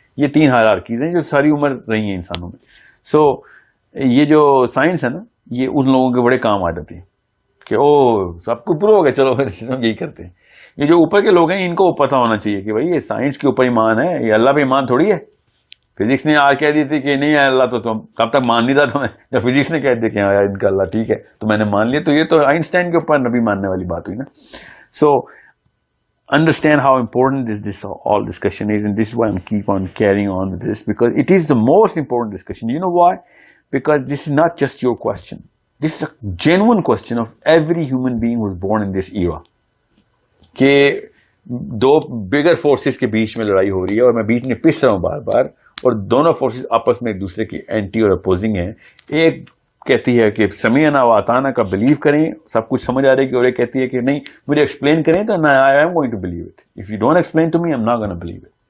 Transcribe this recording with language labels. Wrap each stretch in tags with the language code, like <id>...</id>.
<ur>یہ 3 ہائرارکیز ہیں جو ساری عمر رہی ہیں انسانوں میں. سو یہ جو سائنس ہے نا, یہ ان لوگوں کے بڑے کام آ جاتی ہے کہ او سب کچھ پرو ہو گیا, چلو پھر یہی کرتے ہیں. یہ جو اوپر کے لوگ ہیں ان کو پتہ ہونا چاہیے کہ بھائی یہ سائنس کے اوپر ایمان ہے, یہ اللہ پہ ایمان تھوڑی ہے. فزکس نے کہہ دی تھی کہ نہیں ہے اللہ, تو تم کب تک مان نہیں تھا تمہیں, جب فزکس نے کہہ دیا کہ ہاں ان کا اللہ ٹھیک ہے تو میں نے مان لیا, تو یہ تو آئنسٹائن کے اوپر نبی ماننے والی بات ہوئی نا.</ur> <en>So understand how important this all discussion is, and this is why I'm keep on carrying on with this, because it is the most important discussion. You know why? Because this is not just your question. This is a genuine question of every human being who was born in this era.</en> <ur>کہ</ur> <en>2 bigger forces</en> <ur>کے بیچ میں لڑائی ہو رہی ہے, اور میں بیچ میں پس رہا ہوں بار بار, اور دونوں فورسز آپس میں ایک دوسرے کی اینٹی اور اپوزنگ ہیں. ایک کہتی ہے کہ سمیعنا و اطعنا کا بلیو کریں, سب کچھ سمجھ آ رہی ہے کہ, اور ایک کہتی ہے کہ نہیں مجھے ایکسپلین کریں تو</ur> <en>I am going to believe it,</en> <ur>if you don't explain to me I am not gonna believe it.</ur>